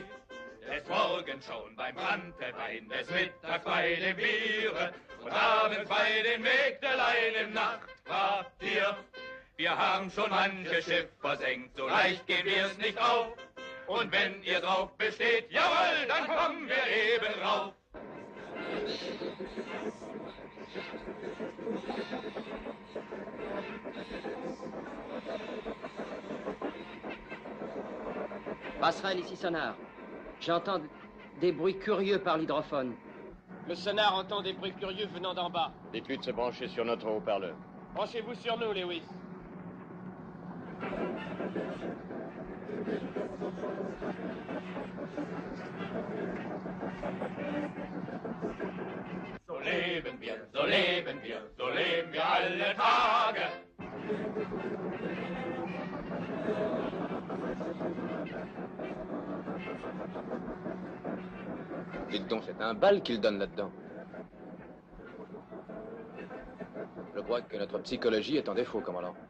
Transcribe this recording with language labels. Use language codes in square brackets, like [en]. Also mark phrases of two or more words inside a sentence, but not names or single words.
[de] Des Morgens schon beim Brandwein, des Mittags bei den Bieren und abends bei den Mägdelein im Nachtquartier. Wir haben schon manches Schiff versenkt, so leicht gehen wir's nicht auf. Und wenn ihr drauf besteht, jawohl, dann kommen wir eben rauf. [fr] Passerelle ici sonar. J'entends des bruits curieux par l'hydrophone. Le sonar entend des bruits curieux venant d'en bas. Dites-lui de se brancher sur notre haut-parleur. Branchez-vous sur nous, Lewis. [de] So leben wir, so leben wir, so leben wir alle Tage. [fr] Dites donc, c'est un bal qu'il donne là-dedans. Je crois que notre psychologie est en défaut, commandant.